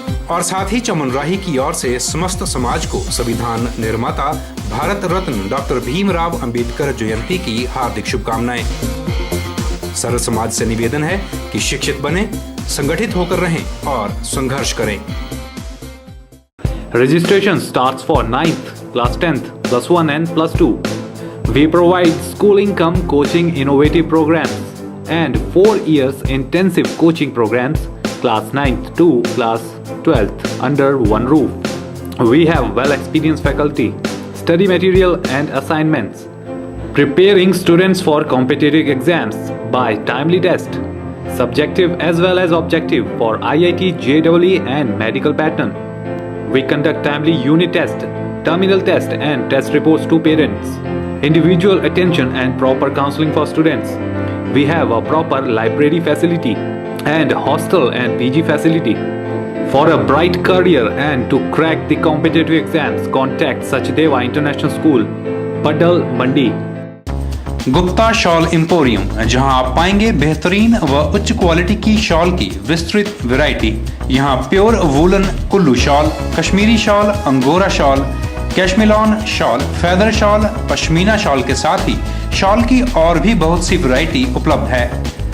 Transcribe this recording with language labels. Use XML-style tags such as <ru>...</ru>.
<hi>और साथ ही चमन राही की ओर से समस्त समाज को संविधान निर्माता भारत रत्न डॉक्टर भीमराव अंबेडकर जयंती की हार्दिक शुभकामनाएं। सर्व समाज से निवेदन है कि शिक्षित बने, संगठित होकर रहें और संघर्ष करें।</hi> <en>Registration starts for 9th, class 10th, plus 1 and plus 2. We provide school income coaching innovative programs and 4 years intensive coaching programs, class 9th to class 12th under one roof. We have well experienced faculty, study material and assignments. preparing students for competitive exams by timely test, subjective as well as objective for IIT, JEE and medical pattern. We conduct timely unit test, terminal test and test reports to parents. Individual attention and proper counseling for students. We have a proper library facility and hostel and PG facility. For a bright career and to crack the competitive exams, contact Sachdeva International School, Padal, Mandi.</en> <hi>Gupta shawl emporium, जहां आप पाएंगे बेहतरीन व उच्च quality की shawl की विस्तृत variety. यहां pure woollen Kullu shawl, Kashmiri shawl, angora shawl, Cashmilon shawl, feather shawl, pashmina shawl के साथ ही शॉल की और भी बहुत सी वैरायटी उपलब्ध है।</hi>